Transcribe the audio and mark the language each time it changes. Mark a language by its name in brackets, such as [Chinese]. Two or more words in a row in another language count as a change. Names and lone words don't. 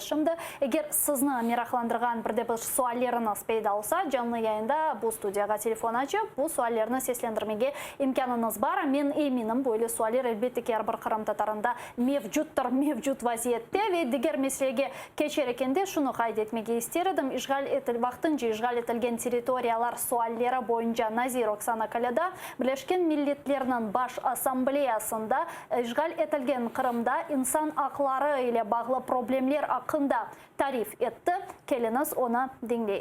[Crimean Tatar] Şimdi eğer sizni meraklandırgan bir de bir sualleriniz peyda olsa, canlı yayında bu studiyaga telefon açıp bu suallerini seslendirmeye imkanınız var. Men eminim böyle sualler elbette ki her bir Kırım Tatarında mevcut vaziyette ve diğer meselege geçerken şunu kaydetmek isterim. Vaqtincha işgal etilgen teritoriyalar sualleri boyunca Nazir Oksana Kaleda Birleşken Milletler'in Baş Asambleyasında işgal etilgen Kırım'da insan hakları ile bağlı problemler hakkında tarif etti. Keliniz ona dinleyik.